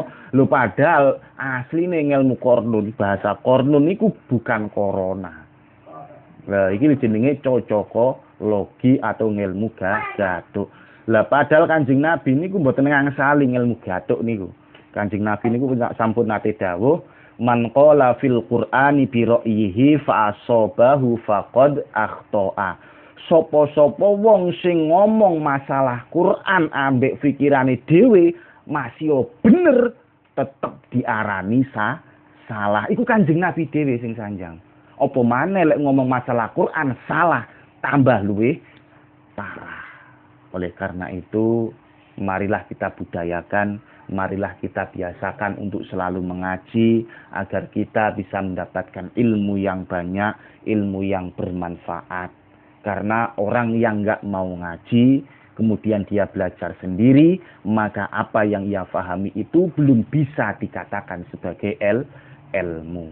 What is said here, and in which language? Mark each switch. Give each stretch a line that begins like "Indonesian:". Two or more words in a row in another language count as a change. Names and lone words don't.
Javanese: Lho padahal asline ngelmu kornun, bahasa kornun niku bukan corona. Lah iki jenenge cocokologi atau ngelmu gatuk. Lah padahal Kanjeng Nabi niku mboten ngangsali ngelmu gatuk niku. Kanjeng Nabi niku sampun nate dawuh,
Arabic: من قال في القرآن برأيه فأصاب فقد أخطأ.
Javanese: Sopo-sopo wong sing ngomong masalah Quran ambek pikirane dhewe masih bener tetep diarani salah. Iku Kanjeng Nabi dhewe sing sanjang. Apa maneh lek ngomong masalah Quran salah tambah luwih parah.
Indonesian: Oleh karena itu marilah kita budayakan, marilah kita biasakan untuk selalu mengaji agar kita bisa mendapatkan ilmu yang banyak, ilmu yang bermanfaat. Karena orang yang nggak mau ngaji, kemudian dia belajar sendiri, maka apa yang ia pahami itu belum bisa dikatakan sebagai ilmu.